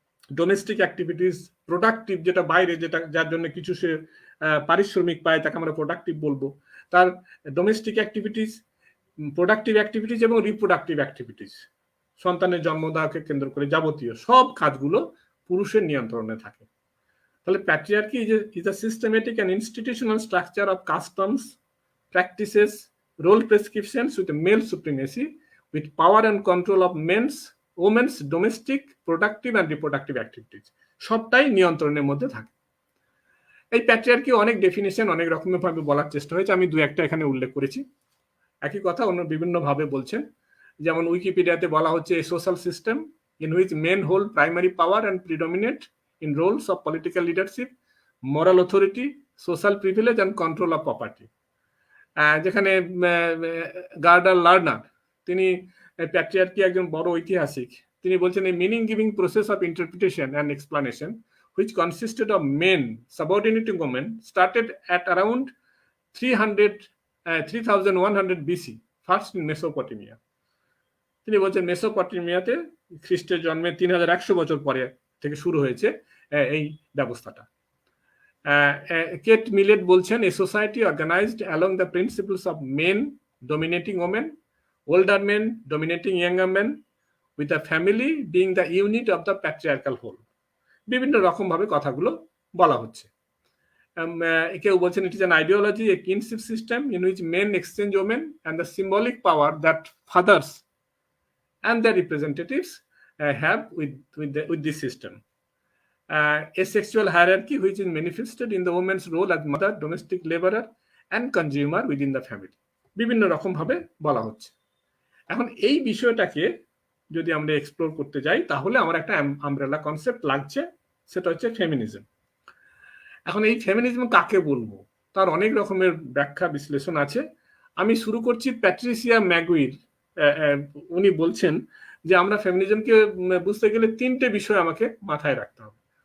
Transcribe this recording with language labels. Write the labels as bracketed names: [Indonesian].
[Bangla] Domestic activities, productive, যেটা বাইরে, যেটা যার জন্য কিছু সে পারিশ্রমিক পায়, তাকে আমরা প্রোডাক্টিভ বলবো, তার ডোমেস্টিক অ্যাক্টিভিটিস, প্রোডাক্টিভ অ্যাক্টিভিটিস এবং রিপ্রোডাক্টিভ অ্যাক্টিভিটিস, সন্তানের জন্ম দেওয়াকে কেন্দ্র করে যাবতীয় সব কাজগুলো পুরুষের নিয়ন্ত্রণে থাকে। [English] তাহলে patriarchy is a systematic and institutional structure of customs, practices, role prescriptions with male supremacy, with power and control of women's domestic, productive and reproductive activities, [Bangla] সবটাই নিয়ন্ত্রণের মধ্যে থাকে। এই প্যাট্রিয়ার্কি অনেক ডেফিনেশন, অনেক রকমের ভাবে বলার চেষ্টা হয়েছে, আমি দু একটা এখানে উল্লেখ করেছি। একই কথা অন্য বিভিন্ন ভাবে বলছেন, যেমন উইকিপিডিয়াতে বলা হচ্ছে [English] Social system in which men hold primary power and predominate in roles of political leadership, moral authority, social privilege and control of property. [Bangla] যেখানে গার্ডার লার্নার, তিনি প্যাট্রিয়ার্কি একজন বড় ঐতিহাসিক, তিনি বলছেন এই [English] Meaning giving process of interpretation and explanation which consisted of men subordinating women started at around 3100 BC, first in Mesopotamia. [Bangla] তিনি বলছেন মেসোপটেমিয়াতে খ্রিস্টের জন্মের 3100 বছর পরে থেকে শুরু হয়েছে এই ব্যবস্থাটা। [English] Kate Millett বলছেন a society organised along the principles of men dominating women, older men dominating younger men, with the family being the unit of the patriarchal whole. [Bangla] বিভিন্ন রকম ভাবে কথাগুলো বলা হচ্ছে। কেউ বলছেন [English] it is an ideology, a kinship system in which men exchange women and the symbolic power that fathers and their representatives have with this system. A sexual hierarchy which is manifested in the woman's role as mother, domestic laborer and consumer within the family. [Bangla] বিভিন্ন রকম ভাবে বলা হচ্ছে। এখন এই বিষয়টাকে যদি আমরা এক্সপ্লোর করতে যাই তাহলে আমার একটা আমব্রেলা কনসেপ্ট লাগছে, সেটা হচ্ছে ফেমিনিজম। এখন এই ফেমিনিজম কাকে বলবো তার অনেক রকমের ব্যাখ্যা বিশ্লেষণ আছে। আমি শুরু করছি প্যাট্রিসিয়া ম্যাগুইর। উনি বলছেন যে আমরা ফেমিনিজমকে বুঝতে গেলে তিনটে বিষয় আমাকে মাথায় রাখতে হবে।